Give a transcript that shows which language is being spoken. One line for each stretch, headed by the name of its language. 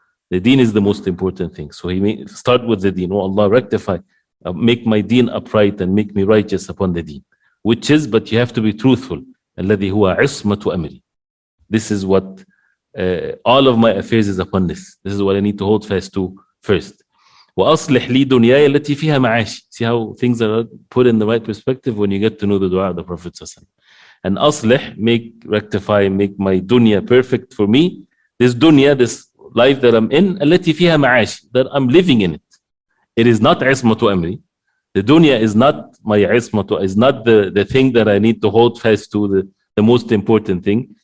English: The deen is the most important thing. So he may start with the deen. Oh Allah, rectify, make my deen upright and make me righteous upon the deen. Which is, but you have to be truthful.
Arabic: الذي هو عصمة أمري.
English: This is what all of my affairs is upon this. This is what I need to hold fast to first.
Arabic: وأصلح لي دنياي التي فيها معاشي.
English: See how things are put in the right perspective when you get to know the dua of the Prophet ﷺ. And aslih, rectify, make my dunya perfect for me. This dunya, this life that I'm in,
Arabic: التي فيها معاشي,
English: that I'm living in it. It is not
Arabic: عصمة أمري.
English: The dunya is not my عصمة, is not the thing that I need to hold fast to, the most important thing.